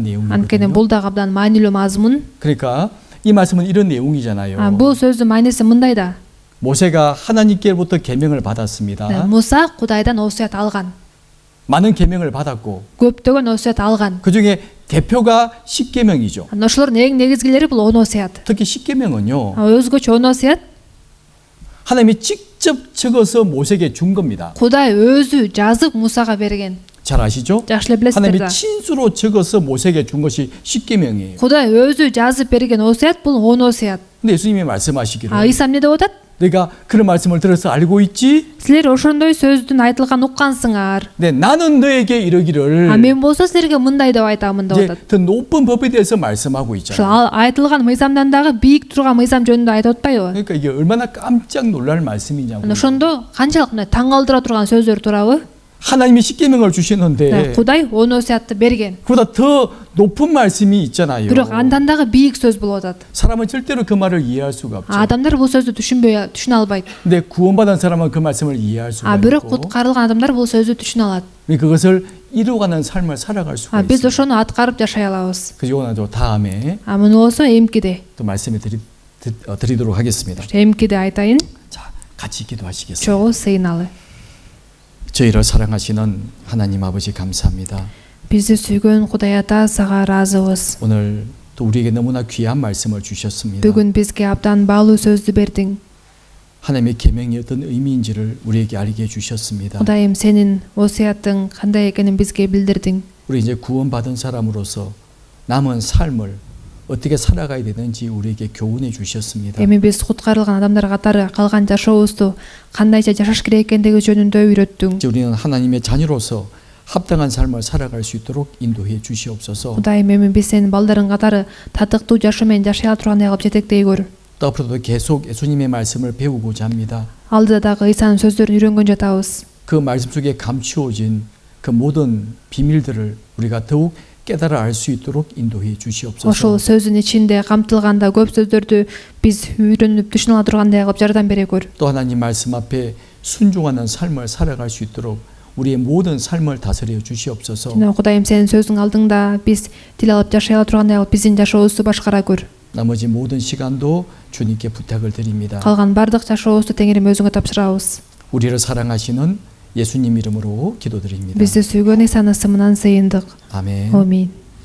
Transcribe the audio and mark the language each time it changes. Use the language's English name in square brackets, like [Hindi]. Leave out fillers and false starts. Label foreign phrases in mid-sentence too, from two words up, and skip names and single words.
[Kyrgyz] Анткени [Korean] 내용이거든요. [Kyrgyz] бул да абдан маанилүү мазмун. [Korean] 그러니까 이 말씀은 이런 내용이잖아요. [Kyrgyz] Бул сөздүн мааниси мындай да. [Korean] 모세가 하나님께로부터 계명을 받았습니다. [Kyrgyz] Муса Кудайдан осуят алган. [Korean] 많은 계명을 받았고 [Kyrgyz] Көптөгөн осуят алган. [Korean] 그 중에 대표가 십계명이죠. [Kyrgyz] Ошолордун эң негизгилери бул 10 осуят. [Korean] 특히 십계명은요. [Kyrgyz] Өзгөчө 10 осуят [Korean] 하나님이 직접 적어서 모세에게 준 겁니다. [Kyrgyz] Кудай өзү жазып Мусага берген. [Korean] 잘 아시죠? [Kyrgyz] Жакшы эле билесиздер [Korean] 하나님이 [Kyrgyz] да. [Korean] 친수로 적어서 모세에게 준 것이 십계명이에요. [Kyrgyz] Кудай өзү жазып берген осуят бул 10 осуят. [Korean] 근데 예수님이 말씀하시기를 [Kyrgyz] Иса эмне деп атат? [Korean] 내가 그런 말씀을 들어서 알고 있지? [Kyrgyz] Силер ошондой сөздүн айтылган уккансыңар. [Korean] 네, 나는 너에게 이르기를 [Kyrgyz] Мен болсо силерге мындай деп айтамын деп [Korean] 이제 [Kyrgyz] атат. [Korean] 더 높은 법에 대해서 말씀하고 [Kyrgyz] Ошол [Korean] 있잖아요. [Kyrgyz] айтылган мыйзамдан дагы бийик турган мыйзам жөнүндө айтып атпайбы? [Korean] 그러니까 이게 얼마나 깜짝 놀랄 말씀이냐고. [Kyrgyz] Ошондо канчалык мына таң калтыра турган сөздөр туурабы? [Korean] 하나님이 십계명을 주셨는데 [Kyrgyz] Кудай 10 осуятты берген. [Korean] 그보다 더 높은 말씀이 있잖아요. [Kyrgyz] Бирок андан дагы бийик сөз болуп атат. [Korean] 사람은 절대로 그 말을 이해할 수가 없죠. [Kyrgyz] Адамдар бул сөздү түшүнө албайт. [Korean] 근데 구원받은 사람은 그 말씀을 이해할 수가 [Kyrgyz] Бирок [Korean] 있고 [Kyrgyz] куткарылган адамдар бул сөздү түшүнө алат. [Korean] 그것을 이루어가는 삶을 살아갈 수가 [Kyrgyz] Биз [Korean] 있어요. [Kyrgyz] ошону аткарып жашай алабыз. [Korean] 그래서 이거는 또 다음에 [Kyrgyz] Муну болсо эмкиде. [Korean] 또 말씀을 드리도록 하겠습니다. [Kyrgyz] Эмкиде айтайын. [Korean] 자, 같이 기도하시겠습니다. [Kyrgyz] Чогуу сыйналы. [Korean] 저희를 사랑하시는 하나님 아버지 감사합니다. [Kyrgyz] Бизди сүйгөн Кудай Ата сага ыраазыбыз. [Korean] 오늘 또 우리에게 너무나 귀한 말씀을 주셨습니다. [Kyrgyz] Бүгүн бизге абдан баалуу сөздү бердиң. [Korean] 하나님의 계명이 어떤 의미인지를 우리에게 알게 해주셨습니다. [Kyrgyz] Кудайым, сенин осуятың кандай экенин бизге билдирдиң. [Korean] 우리 이제 구원받은 사람으로서 남은 삶을 어떻게 살아가야 되는지 우리에게 교훈해 주셨습니다. [Kyrgyz] Эми биз куткарылган адамдар катары калган жашообузду кандайча жашаш керек экендиги жөнүндө үйрөттүң. [Korean] 이제 우리는 하나님의 자녀로서 합당한 삶을 살아갈 수 있도록 인도해 주시옵소서. [Kyrgyz] Кудайым, эми биз сенин балдарың катары татыктуу жашоо менен жашай тургандай кылып жетектей көр. [Korean] 또 앞으로도 계속 예수님의 말씀을 배우고자 합니다. [Kyrgyz] Алдыда дагы Исанын сөздөрүн үйрөнгөн жатабыз. [Korean] 그 말씀 속에 감추어진 그 모든 비밀들을 우리가 더욱 깨달아 알 수 있도록 인도해 주시옵소서. [Kyrgyz] Ошол сөздүн ичинде камтылганда көп сөздөрдү биз үйрөнүп түшүнө ала тургандай кылып жардам бере көр. [Korean] 또 하나님 말씀 앞에 순종하는 삶을 살아갈 수 있도록 우리의 모든 삶을 다스려 주시옵소서. [Kyrgyz] Жана Кудайым, сенин сөзүң алдыңда биз тил алып жашай ала тургандай кылып биздин жашообузду башкара көр. [Korean] 나머지 모든 시간도 주님께 부탁을 드립니다. [Kyrgyz] Калган бардык жашообузду Теңирим өзүңө тапшырабыз. [Korean] 우리를 사랑하시는 예수님 이름으로 기도드립니다. [Kyrgyz] Бизди сүйгөн Исанын ысымынан сыйындык. [Korean] 아멘. [Kyrgyz] Амин.